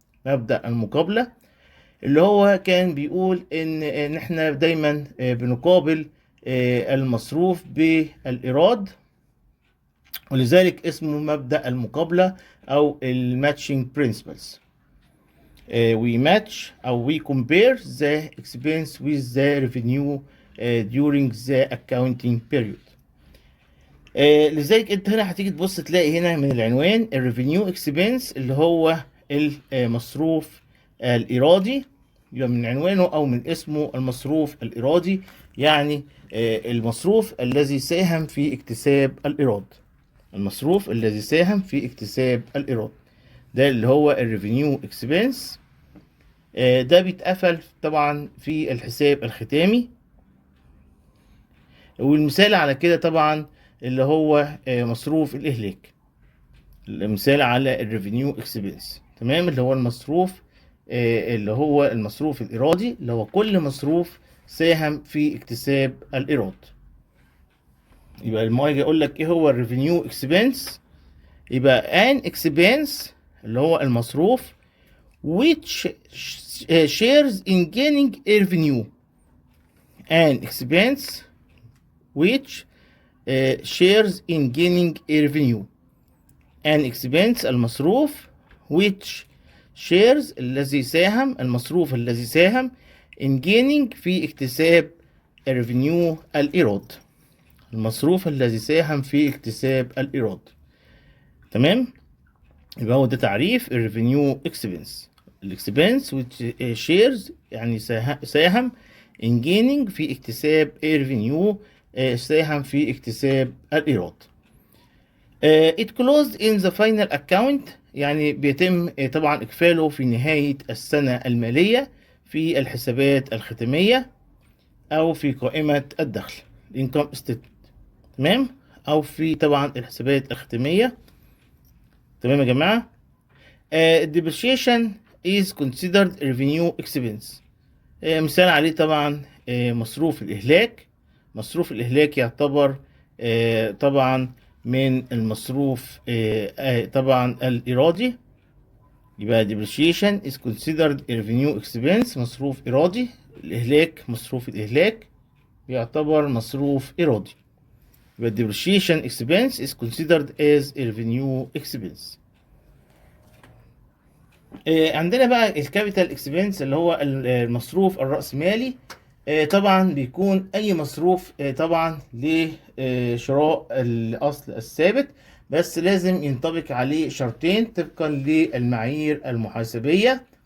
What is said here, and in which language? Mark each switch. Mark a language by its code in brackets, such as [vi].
[ar] مبدأ المقابلة اللي هو كان بيقول ان احنا دايما بنقابل المصروف بالإيراد، ولذلك اسمه مبدأ المقابلة أو الماتشنج برنسبلز. [en] we match أو we compare the expense with the revenue during the accounting period. [ar] لذلك انت هنا هتيجي تبص تلاقي هنا من العنوان الريفينيو اكسبنس اللي هو المصروف الإيرادي. يبقى من عنوانه أو من اسمه المصروف الإيرادي يعني المصروف الذي ساهم في اكتساب الإيراد. المصروف الذي ساهم في اكتساب الإيراد ده اللي هو الريفينيو اكسبنس. ده بيتقفل طبعا في الحساب الختامي، والمثال على كده طبعا اللي هو مصروف الإهلاك. المثال على الريفينيو اكسبنس تمام اللي هو المصروف اللي هو المصروف الإيرادي اللي هو كل مصروف ساهم في اكتساب الإيراد. يبقى لما اجي اقول لك ايه هو الريفينيو اكسبنس، يبقى [en] an expense [ar] اللي هو المصروف [en] which shares in gaining revenue. an expense which shares in gaining revenue. an expense المصروف which shares [ar] الذي ساهم، المصروف الذي ساهم [en] in gaining [ar] في اكتساب revenue الإيراد، المصروف الذي ساهم في اكتساب الإيراد. تمام؟ يبقى هو ده تعريف ال revenue expense. الاكسبنس [en] which shares [ar] يعني ساهم [en] in gaining [ar] في اكتساب revenue، ساهم في اكتساب الإيراد. [en] It closed in the final account [ar] يعني بيتم طبعا إكفاله في نهاية السنة المالية في الحسابات الختامية أو في قائمة الدخل income statement. تمام؟ أو في طبعا الحسابات الختامية. تمام يا جماعة؟ [en] depreciation is considered revenue expense. [ar] مثال عليه طبعا مصروف الإهلاك. مصروف الإهلاك يعتبر طبعا من المصروف طبعا الإيرادي. [en] يبقى depreciation is considered revenue expense، [ar] مصروف إيرادي. الإهلاك، مصروف الإهلاك يعتبر مصروف إيرادي. [en] يبقى depreciation expense is considered as revenue expense. [ar] عندنا بقى الكابيتال اكسبنس اللي هو المصروف الرأسمالي. طبعا بيكون اي مصروف طبعا لشراء الاصل الثابت، بس لازم ينطبق عليه شرطين طبقا للمعايير المحاسبية.